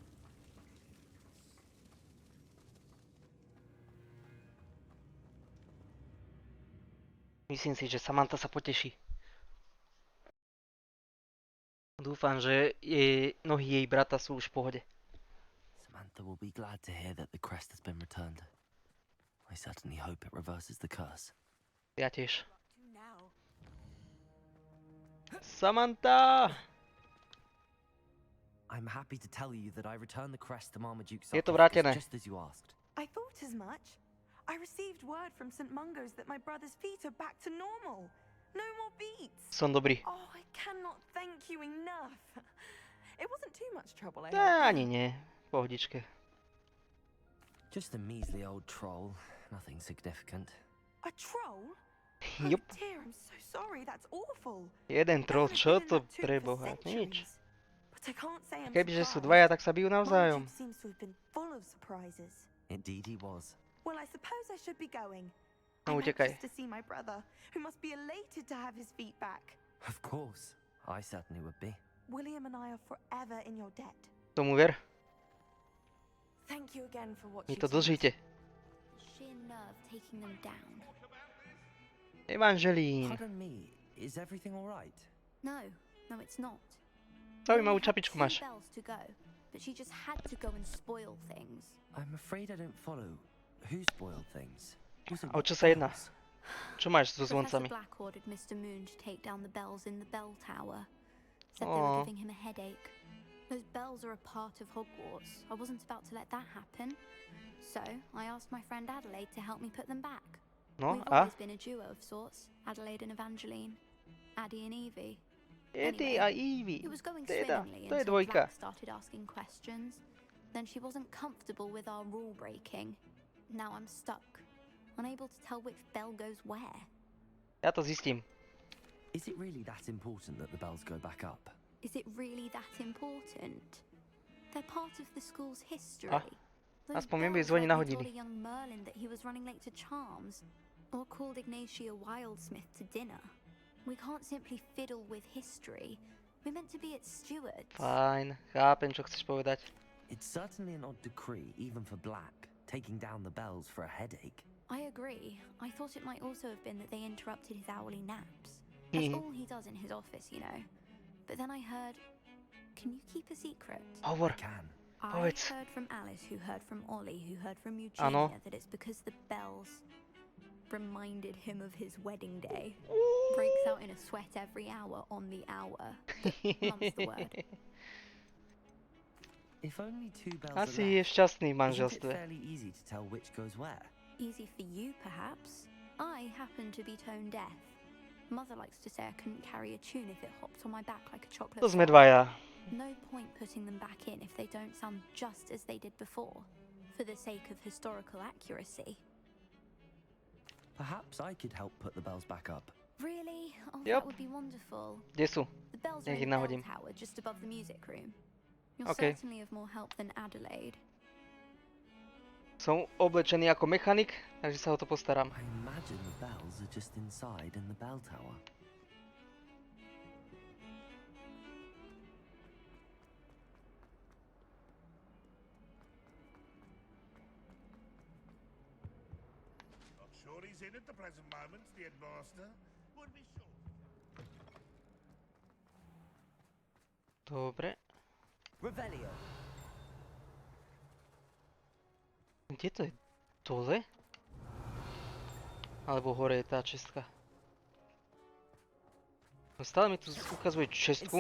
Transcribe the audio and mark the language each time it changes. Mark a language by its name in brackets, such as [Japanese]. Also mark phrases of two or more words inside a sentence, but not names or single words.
[Slovak] Myslím si, že Samantha sa poteší. Dúfam, že nohy jej brata sú už v pohode. [English] Samantha will be glad to hear that the crest has been returned. I certainly hope it reverses the curse. [Slovak] Ja tiež. [English] Samantha! I'm happy to tell you that I returned the crest to Marmaduke's [Slovak] Je to [English] sarcophagus [Slovak] vrátené. [English] just as you asked. I thought as much. I received word from St. Mungo's that my brother's feet are back to normal. No more beats. [Slovak] Som dobrý. [English] Oh, I cannot thank you enough. It wasn't too much trouble, I hope. [Slovak] Ani nie. Pohodičke. [English] Just a measly old troll. Nothing significant. A troll? [Slovak] Jup. [English] Oh dear, I'm so sorry. That's awful. [Slovak] Jeden troll, [English] I've [Slovak] čo [English] been in [Slovak] to [English] that tomb [Slovak] pre [English] for [Slovak] Boha? Nič. [English] centuries. But I can't say I'm [Slovak] Kebyže sú [English] surprised. [Slovak] dvaja, tak sa bijú navzájom. [English] Marmaduke seems to have been full of surprises. Indeed he was. Well, I suppose I should be going. [Slovak] No, [English] I'm [Slovak] utekaj. [English] anxious to see my brother, who must be elated to have his feet back. Of course. I certainly would be. William and I are forever in your debt. [Slovak] Tomu ver. [English] Thank you again for what [Slovak] Mi [English] you [Slovak] to [English] did. [Slovak] dlžíte. [English] Sheer nerve taking them down. [Slovak] Evangelín. [English] Pardon me, is everything all right? No, it's not. [Slovak] Zaujímavú [English] We had [Slovak] čapičku [English] 2 [Slovak] máš. [English] bells to go, but she just had to go and spoil things. I'm afraid I don't follow. Who spoiled things? Also, [Slovak] A o [English] what [Slovak] čo sa jedná? [English] bells? [Slovak] Čo máš so [English] Professor [Slovak] zvoncami? [English] Black ordered Mr. Moon to take down the bells in the bell tower. Said they Aw. were giving him a headache. Those bells are a part of Hogwarts. I wasn't about to let that happen. So, I asked my friend Adelaide to help me put them back. [Slovak] No [English] We've [Slovak] a? [English] always been a duo of sorts, Adelaide and Evangeline. Addie and Evie. [Slovak] Eddie a Evie. [English] It was going [Slovak] Teda, [English] swimmingly [Slovak] to je [English] until [Slovak] dvojka. [English] Black started asking questions. Then she wasn't comfortable with our rule breaking. Now I'm stuck, unable to tell which bell goes where. [Slovak] Ja to zistím. [English] Is it really that important that the bells go back up? Is it really that important? They're part of the school's history. Ah, Those [Slovak] aspoň mi [English] bells [Slovak] zvoní na [English] let me [Slovak] hodiny. [English] tell a young Merlin that he was running late to Charms, or called Ignatia Wildsmith to dinner. We can't simply fiddle with history. We're meant to be its stewards. [Slovak] Fajn, chápem, čo chceš povedať. [English] It's certainly an odd decree, even for Black, taking down the bells for a headache. I agree. I thought it might also have been that they interrupted his hourly naps. That's all he does in his office, you know. But then I heard... Can you keep a secret? [Slovak] Hovor. [English] Can. I [Slovak] Povedz. [English] heard from Alice, who heard from Ollie, who heard from [Slovak] Áno. [English] Eugenia, that it's because the bells reminded him of his wedding day. Breaks out in a sweat every hour on the hour. Mum's the word. If only 2 bells [Slovak] Asi [English] are [Slovak] je [English] left, [Slovak] šťastný v [English] isn't it [Slovak] manželstve. [English] fairly easy to tell which goes where? Easy for you, perhaps. I happen to be tone deaf. Mother likes to say I couldn't carry a tune if it hopped on my back like a chocolate [Slovak] To sme [English] frog. [Slovak] dvaja. [English] No point putting them back in if they don't sound just as they did before, for the sake of historical accuracy. Perhaps I could help put the bells back up. Really? Oh, Yep. that would be wonderful. [Slovak] Kde sú? [English] The bells are [Slovak] Nech ich [English] in the bell [Slovak] nahodím. [English] tower just above the music room. You're Okay. certainly of more help than Adelaide. [Slovak] Som oblečený ako mechanik, takže sa o to postaram. [English] I imagine the bells are just inside in the bell tower. Not sure he's in at the present moment, the headmaster. Would be sure. [Slovak] Dobre. [English] Revelio. [Slovak] Kde to je? Dole? Alebo hore je tá čestka? No stále mi tu ukazuje čestku.